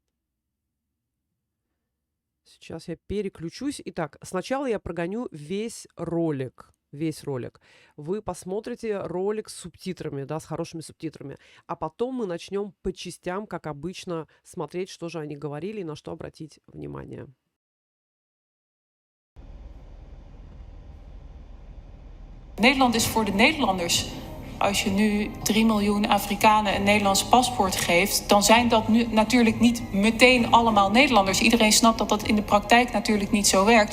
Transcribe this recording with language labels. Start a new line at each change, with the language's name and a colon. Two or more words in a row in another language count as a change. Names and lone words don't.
Russian: Сейчас я переключусь. Итак, сначала я прогоню весь ролик. Весь ролик. Вы посмотрите ролик с субтитрами, да, с хорошими субтитрами. А потом мы начнем по частям, как обычно, смотреть, что же они говорили и на что обратить внимание.
Dutch: Nederland is voor de Nederlanders. Als je nu 3 miljoen Afrikanen een Nederlands paspoort geeft, dan zijn dat nu natuurlijk niet meteen allemaal Nederlanders. Iedereen snapt dat dat in de praktijk natuurlijk niet zo werkt.